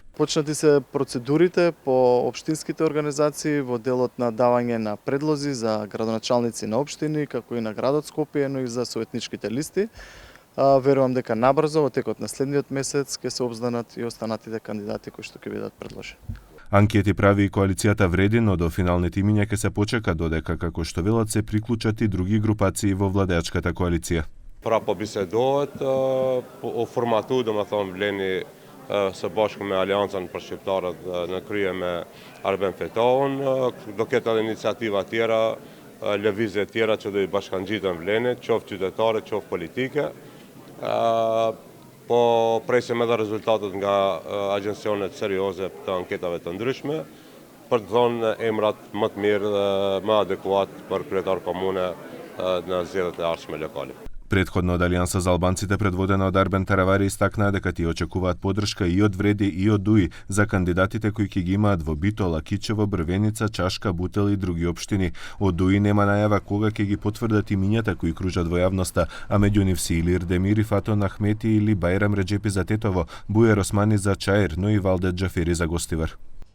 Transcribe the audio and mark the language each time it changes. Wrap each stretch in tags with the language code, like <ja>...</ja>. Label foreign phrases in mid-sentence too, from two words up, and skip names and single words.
<mk>Почнати се процедурите по општинските организации во делот на давање на предлози за градоначалници на општини, како и на градот Скопје, но и за советничките листи. Верувам дека набрзо во текот на следниот месец ќе се обзданат и останатите кандидати кои што ќе бидат предложени. Анкети прави и коалицијата Вреди, но до финалните имиња ќе се почека додека, како што велат, се приклучат и други групации во владеачката коалиција.</mk> <sq>Pra po bisedohet o formatu, domethënë vleni së bashku me Aleancën për Shqiptarët në krye me Arben Fetaun, do ketë edhe iniciativa tjera, lëvizje tjera që do i bashkangjiten vleni, qoftë qytetare, qoftë politike. Po presim edhe rezultatet nga agjensionet serioze të anketave të ndryshme për të thonë emrat më të mirë dhe më adekuat për kryetar komune në zgjedhjet e ardhshme lokale.</sq> <mk>Претходно од Алијанса за албанците предводена од Арбен Таравари истакнаа дека тие очекуваат поддршка и од Вреди и од ДУИ за кандидатите кои ќе ги имаат во Битола, Кичево, Брвеница, Чашка, Бутел и други општини. Од ДУИ нема најава кога ќе ги потврдат имињата кои кружат во јавноста, а меѓу нив се Илир Демири, Фатон Ахмети или Бајрам Реджепи за Тетово, Бујер Османи за Чаир, но и Валдет Џафери за Гостивар.</mk>